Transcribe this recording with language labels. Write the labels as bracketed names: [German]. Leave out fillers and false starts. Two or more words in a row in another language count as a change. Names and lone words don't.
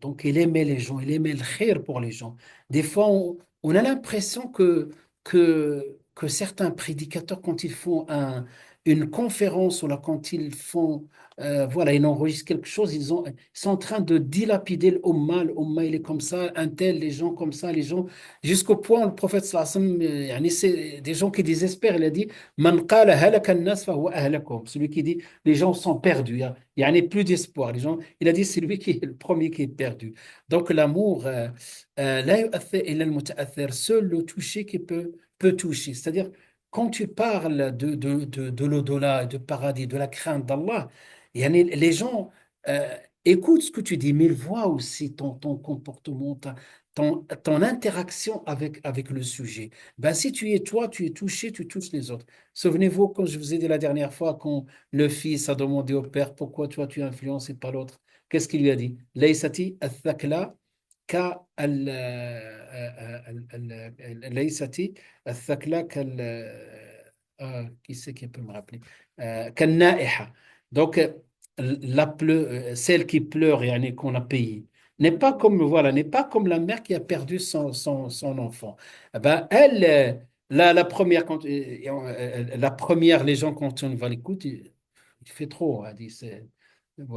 [French] Donc, il aimait les gens, il aimait le khir pour les gens. Des fois, on a l'impression que certains prédicateurs, quand ils font une conférence ou là, quand ils font, voilà, ils enregistrent quelque chose, ils sont en train de dilapider le umma, il est comme ça, un tel, les gens comme ça, les gens. Jusqu'au point où le prophète [Arabic] صلى الله عليه وسلم, [French] yani c'est des gens qui désespèrent. Il a dit, [Arabic] من قال هلك الناس فهو أهلكهم. [French] Celui qui dit, les gens sont perdus. Il n'y a plus d'espoir. Les gens, il a dit, c'est lui qui est le premier qui est perdu. Donc l'amour, [Arabic] لا يؤثر إلا المتأثر, [French] seul le toucher qui peut toucher. C'est-à-dire, quand tu parles de l'au-delà, de paradis, de la crainte d'Allah, yani les gens écoutent ce que tu dis, mais ils voient aussi ton comportement, ton interaction avec le sujet. Ben, si tu es toi, tu es touché, tu touches les autres. Souvenez-vous, quand je vous ai dit la dernière fois, quand le fils a demandé au père pourquoi toi tu influences et pas l'autre, qu'est-ce qu'il lui a dit? [Arabic] ليست الثكلى كليست الثكلى [French] qui c'est qui peut me rappeler? [Arabic] Kan-na'iha. [French] Donc, celle qui pleure, yani, qu'on a payé n'est pas comme, voilà, n'est pas comme la mère qui a perdu son enfant. Eh ben, elle, la première, la première, les gens, quand on va l'écouter, il fait trop, elle dit, voilà.